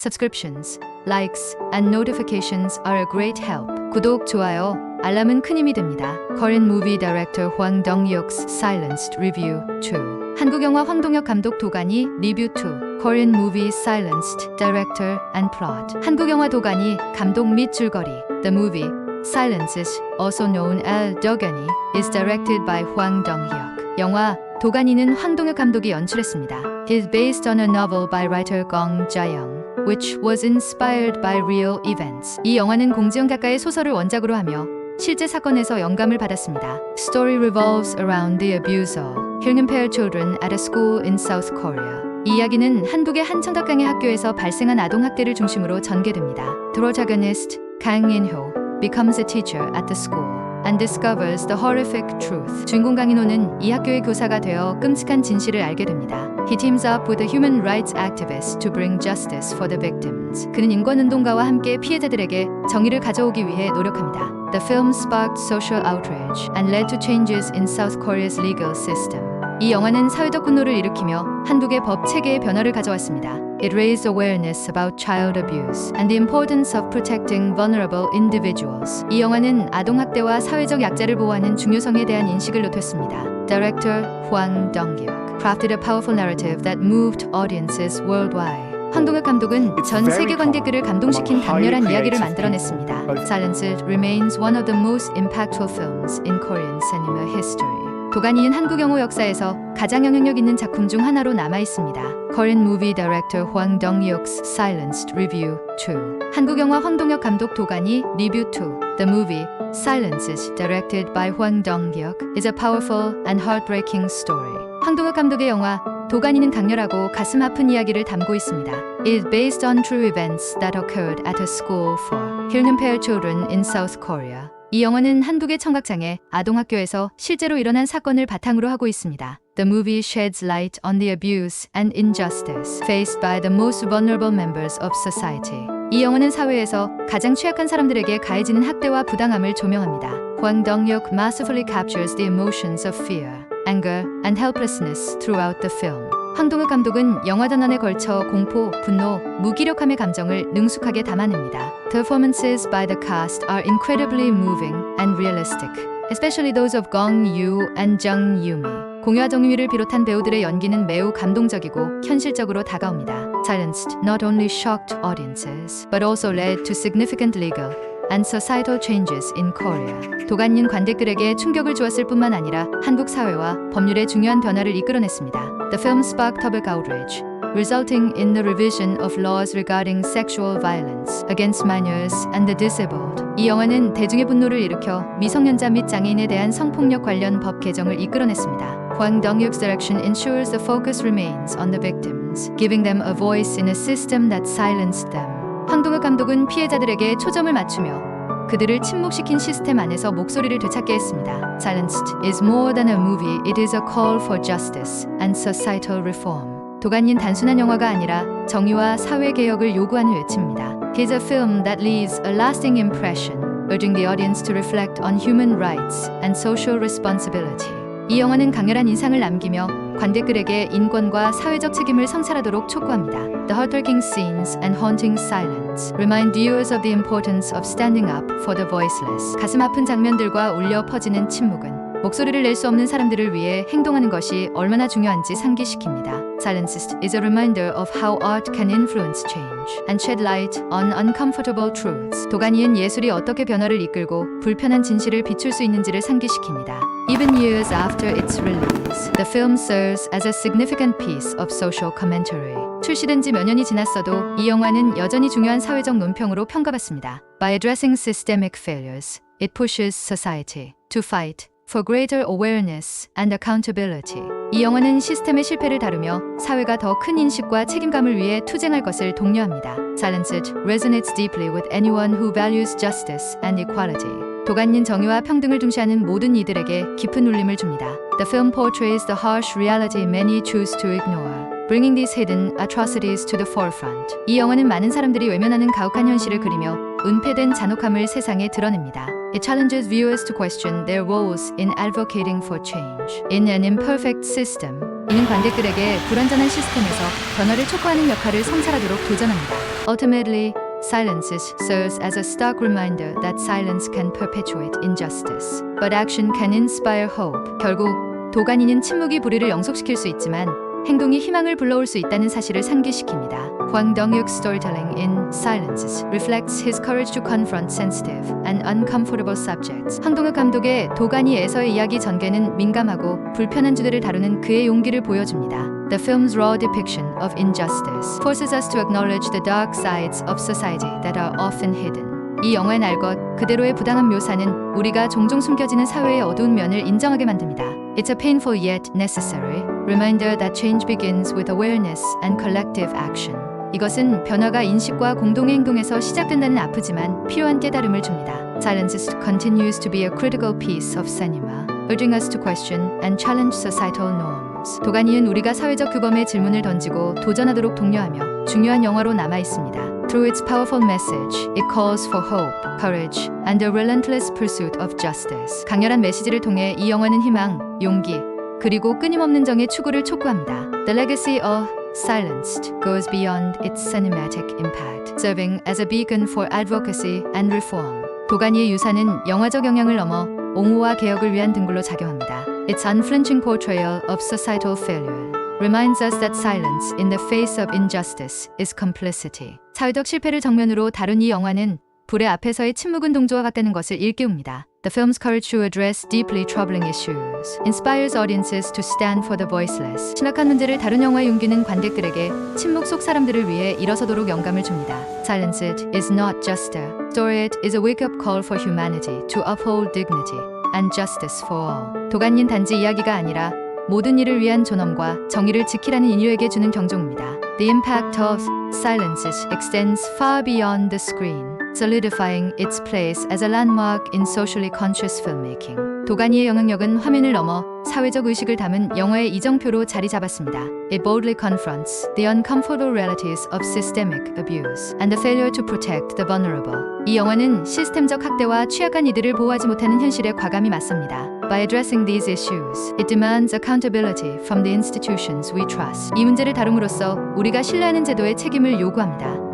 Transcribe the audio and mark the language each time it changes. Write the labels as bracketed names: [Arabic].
[English] Subscriptions, likes, and notifications are a great help. [Korean] 구독, 좋아요, 알람은 큰 힘이 됩니다. [English] Korean movie director Hwang Dong-hyuk's Silenced Review 2. [Korean] 한국 영화 황동혁 감독 도가니 리뷰 2. [English] Korean movie Silenced Director and Plot. [Korean] 한국 영화 도가니 감독 및 줄거리. [English] The movie Silences, also known as 도가니, is directed by Hwang Dong-hyuk. [Korean] 영화 도가니는 황동혁 감독이 연출했습니다. [English] It is based on a novel by writer Gong Jae-young, which was inspired by real events. [Korean] 이 영화는 공지영 작가의 소설을 원작으로 하며 실제 사건에서 영감을 받았습니다. [English] Story revolves around the abuse of hearing-impaired children at a school in South Korea. [Korean] 이 이야기는 한국의 한 청각장애 학교에서 발생한 아동 학대를 중심으로 전개됩니다. [English] The protagonist, Kang In-ho, becomes a teacher at the school and discovers the horrific truth. [Korean] 주인공 강인호는 이 학교의 교사가 되어 끔찍한 진실을 알게 됩니다. [English] He teams up with a human rights activist to bring justice for the victims. [Korean] 그는 인권운동가와 함께 피해자들에게 정의를 가져오기 위해 노력합니다. [English] The film sparked social outrage and led to changes in South Korea's legal system. [Korean] 이 영화는 사회적 분노를 일으키며 한국의 법 체계의 변화를 가져왔습니다. [English] It raised awareness about child abuse and the importance of protecting vulnerable individuals. [Korean] 이 영화는 아동 학대와 사회적 약자를 보호하는 중요성에 대한 인식을 높였습니다. [English] Director Hwang Dong-hyuk crafted a powerful narrative that moved audiences worldwide. [Korean] 황동혁 감독은 전 세계 관객들을 감동시킨 강렬한 이야기를 만들어냈습니다. [English] Silenced remains one of the most impactful films in Korean cinema history. [Korean] 도가니는 한국 영화 역사에서 가장 영향력 있는 작품 중 하나로 남아있습니다. [English] Korean movie director Hwang Dong-hyuk's Silenced Review 2. [Korean] 한국 영화 황동혁 감독 도가니 리뷰 2. [English] The movie Silences, directed by Hwang Dong-hyuk, is a powerful and heartbreaking story. [Korean] 황동혁 감독의 영화 도가니는 강렬하고 가슴 아픈 이야기를 담고 있습니다. [English] It is based on true events that occurred at a school for hearing-impaired children in South Korea. [Korean] 이 영화는 한국의 청각장애 아동학교에서 실제로 일어난 사건을 바탕으로 하고 있습니다. [English] The movie sheds light on the abuse and injustice faced by the most vulnerable members of society. [Korean] 이 영화는 사회에서 가장 취약한 사람들에게 가해지는 학대와 부당함을 조명합니다. [English] Hwang Dong-hyuk masterfully captures the emotions of fear, anger, and helplessness throughout the film. [Korean] 황동혁 감독은 영화 전원에 걸쳐 공포, 분노, 무기력함의 감정을 능숙하게 담아냅니다. [English] The performances by the cast are incredibly moving and realistic, especially those of Gong Yoo and Jung Yoo-mi. [Korean] 공유와 정유미를 비롯한 배우들의 연기는 매우 감동적이고 현실적으로 다가옵니다. [English] Silenced not only shocked audiences, but also led to significant legal and societal changes in Korea. [Korean] 도가니는 관객들에게 충격을 주었을 뿐만 아니라 한국 사회와 법률의 중요한 변화를 이끌어냈습니다. [English] The film sparked public outrage, resulting in the revision of laws regarding sexual violence against minors and the disabled. [Korean] 이 영화는 대중의 분노를 일으켜 미성년자 및 장애인에 대한 성폭력 관련 법 개정을 이끌어냈습니다. [English] Hwang Dong-hyuk's direction ensures the focus remains on the victims, giving them a voice in a system that silenced them. [Korean] 황동혁 감독은 피해자들에게 초점을 맞추며 그들을 침묵시킨 시스템 안에서 목소리를 되찾게 했습니다. [English] Silenced is more than a movie, it is a call for justice and societal reform. [Korean] 도가니는 단순한 영화가 아니라 정의와 사회개혁을 요구하는 외침입니다. [English] It is a film that leaves a lasting impression, urging the audience to reflect on human rights and social responsibility. [Korean] 이 영화는 강렬한 인상을 남기며 관객들에게 인권과 사회적 책임을 성찰하도록 촉구합니다. [English] The heartbreaking scenes and haunting silence remind viewers of the importance of standing up for the voiceless. [Korean] 가슴 아픈 장면들과 울려 퍼지는 침묵은 목소리를 낼 수 없는 사람들을 위해 행동하는 것이 얼마나 중요한지 상기시킵니다. [English] Silenced is a reminder of how art can influence change and shed light on uncomfortable truths. [Korean] 도가니는 예술이 어떻게 변화를 이끌고 불편한 진실을 비출 수 있는지를 상기시킵니다. [English] Even years after its release, the film serves as a significant piece of social commentary. [Korean] 출시된 지 몇 년이 지났어도 이 영화는 여전히 중요한 사회적 논평으로 평가받습니다. [English] By addressing systemic failures, it pushes society to fight for greater awareness and accountability. [Korean] 이 영화는 시스템의 실패를 다루며 사회가 더 큰 인식과 책임감을 위해 투쟁할 것을 독려합니다. [English] Silenced resonates deeply with anyone who values justice and equality. [Korean] 도가니는 정의와 평등을 중시하는 모든 이들에게 깊은 울림을 줍니다. [English] The film portrays the harsh reality many choose to ignore, bringing these hidden atrocities to the forefront. [Korean] 이 영화는 많은 사람들이 외면하는 가혹한 현실을 그리며 은폐된 잔혹함을 세상에 드러냅니다. [English] It challenges viewers to question their roles in advocating for change in an imperfect system. [Korean] 이는 관객들에게 불완전한 시스템에서 변화를 촉구하는 역할을 성찰하도록 도전합니다. [English] Ultimately, Silences serves as a stark reminder that silence can perpetuate injustice, but action can inspire hope. [Korean] 결국 도가니는 침묵이 불의를 영속시킬 수 있지만 행동이 희망을 불러올 수 있다는 사실을 상기시킵니다. [English] Hwang Dong-hyuk's storytelling in Silences reflects his courage to confront sensitive and uncomfortable subjects. [Korean] 황동혁 감독의 도가니에서의 이야기 전개는 민감하고 불편한 주제를 다루는 그의 용기를 보여줍니다. [English] The film's raw depiction of injustice forces us to acknowledge the dark sides of society that are often hidden. [Korean] 이 영화의 날 것 그대로의 부당한 묘사는 우리가 종종 숨겨지는 사회의 어두운 면을 인정하게 만듭니다. [English] It's a painful yet necessary reminder that change begins with awareness and collective action. [Korean] 이것은 변화가 인식과 공동의 행동에서 시작된다는 아프지만 필요한 깨달음을 줍니다. [English] Silences continues to be a critical piece of cinema, urging us to question and challenge societal norms. [Korean] 도가니는 우리가 사회적 규범에 질문을 던지고 도전하도록 독려하며 중요한 영화로 남아 있습니다. [English] Through its powerful message, it calls for hope, courage, and a relentless pursuit of justice. [Korean] 강렬한 메시지를 통해 이 영화는 희망, 용기, 그리고 끊임없는 정의 추구를 촉구합니다. [English] The legacy of Silenced goes beyond its cinematic impact, serving as a beacon for advocacy and reform. [Korean] 도가니의 유산은 영화적 영향을 넘어 옹호와 개혁을 위한 등불로 작용합니다. [English] Its unflinching portrayal of societal failure reminds us that silence in the face of injustice is complicity. [Korean] 사회적 실패를 정면으로 다룬 이 영화는 불의 앞에서의 침묵은 동조와 같다는 것을 일깨웁니다. [English] The film's courage to address deeply troubling issues inspires audiences to stand for the voiceless. [Korean] 심각한 문제를 다룬 영화의 용기는 관객들에게 침묵 속 사람들을 위해 일어서도록 영감을 줍니다. [English] Silenced is not just a story, it is a wake-up call for humanity to uphold dignity and justice for all. [Korean] 도가니는 단지 이야기가 아니라 모든 이를 위한 존엄과 정의를 지키라는 인류에게 주는 경종입니다. [English] The impact of Silences extends far beyond the screen, solidifying its place as a landmark in socially conscious filmmaking. [Korean] 도가니의 영향력은 화면을 넘어 사회적 의식을 담은 영화의 이정표로 자리 잡았습니다. [English] It boldly confronts the uncomfortable realities of systemic abuse and the failure to protect the vulnerable. [Korean] 이 영화는 시스템적 학대와 취약한 이들을 보호하지 못하는 현실에 과감히 맞섭니다. [English] By addressing these issues, it demands accountability from the institutions we trust. [Korean] 이 문제를 다룸으로써 우리가 신뢰하는 제도의 책임을 요구합니다.